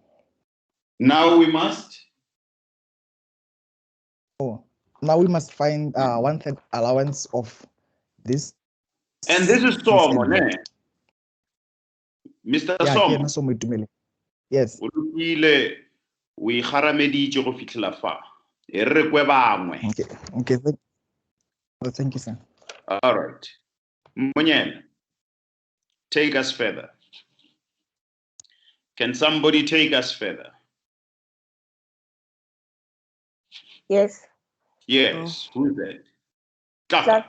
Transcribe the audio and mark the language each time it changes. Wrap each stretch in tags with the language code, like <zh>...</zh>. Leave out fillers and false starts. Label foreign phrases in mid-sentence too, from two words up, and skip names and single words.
<en>Now we must. Oh, now we must find 1/3 allowance of this. And this is Somo, ne? Mr. Yeah, Somo. Yes.</en> <tn>We harameditse go fitlhela fa. E re kwe bangwe.</tn> <en>Okay. Thank you, sir. All right. Monyene, take us further. Can somebody take us further? Yes. Yes. Who is that? Tlaka.</en>